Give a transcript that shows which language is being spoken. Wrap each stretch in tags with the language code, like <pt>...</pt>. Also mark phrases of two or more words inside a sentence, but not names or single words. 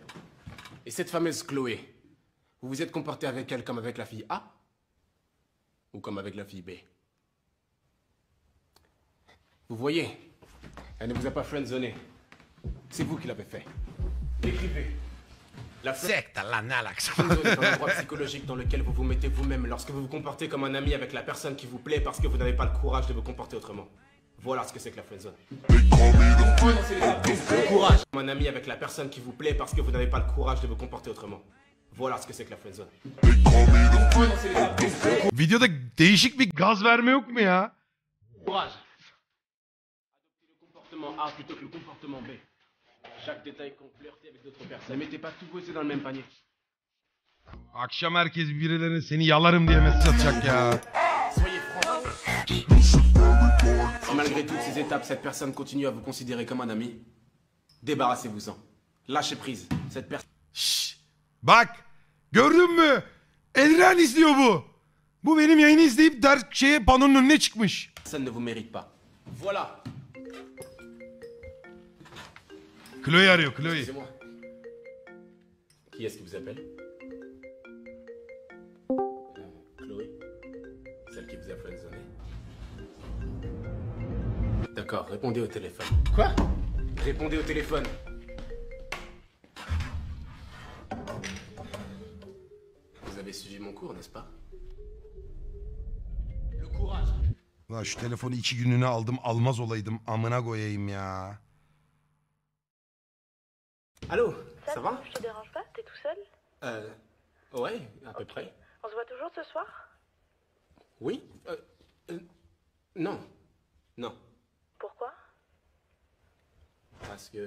<fr>Et cette fameuse Chloé, vous vous êtes comporté avec elle comme avec la fille A? Ou comme avec la fille B? Vous voyez, elle ne vous a pas friendzoné. C'est vous qui l'avez fait. Écrivez. La</fr> <tr>Sekta lan ne alakası?</tr> <fr>friendzone est un endroit psychologique dans lequel vous vous mettez vous-même lorsque vous vous comportez comme un ami avec la personne qui vous plaît parce que vous n'avez pas le courage de vous comporter autrement. Voilà ce que c'est que la friendzone. Le courage. Comme un ami avec la personne qui vous plaît parce que vous n'avez pas le courage de vous comporter autrement. Voilà ce que c'est que la friendzone.</fr> <tr>Videoda değişik bir gaz verme yok mu ya?</tr> <fr>Courage. Adoptez le comportement A plutôt que le comportement B. Chaque détail qu'on flirtait avec d'autres personnes. Ne mettez pas tous vos œufs dans le même panier.</fr> <tr>Akşam herkes birilerine seni yalarım diye mesaj atacak ya.</tr> <fr>Soyez franc. Si malgré toutes ces étapes, cette personne continue à vous considérer comme un ami, débarrassez-vous-en. Lâchez prise. Cette personne...</fr> <tr>Şşş. Bak gördün mü? Elren izliyor bu. Bu benim yayını izleyip panonun önüne çıkmış.</tr> <fr>ne vous mérite pas. Voilà.</fr> <tr>Chloé arıyor Chloé.</tr> <fr>C'est moi. Qui est-ce qui vous appelle? Chloé. Celle qui vous a friendzoné. D'accord, répondez au téléphone. Quoi? Répondez au téléphone. Vous avez suivi mon cours, n'est-ce pas? Le courage.</fr> <tr>Lan şu telefonu 2 günlüğüne aldım almaz olaydım amına koyayım ya.</tr> <fr>Allô, ça va? Je te dérange pas? T'es tout seul? Ouais, à peu près. On se voit toujours ce soir? Oui? Non. Non. Pourquoi? Parce que...</fr>